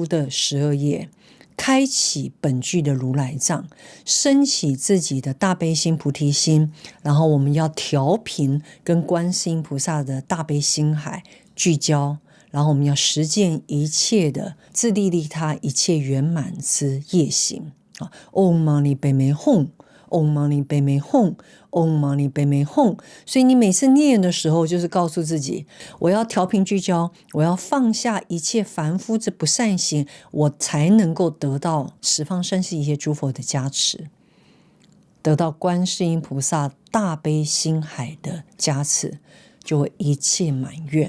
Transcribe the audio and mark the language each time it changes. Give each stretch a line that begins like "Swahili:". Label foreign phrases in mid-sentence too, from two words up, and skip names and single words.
Chinese: 的12业，开启本具的如来藏，升起自己的大悲心、菩提心，然后我们要调频跟观世音菩萨的大悲心海聚焦，然后我们要实践一切的自利利他、一切圆满之业行。
Sanskrit: ॐ मणि पद्मे हूँ, ॐ मणि पद्मे हूँ, ॐ मणि पद्मे हूँ.
Chinese: 所以你每次念的时候，就是告诉自己，我要调频聚焦，我要放下一切凡夫之不善行，我才能够得到十方三世一切诸佛的加持，得到观世音菩萨大悲心海的加持，就会一切满愿。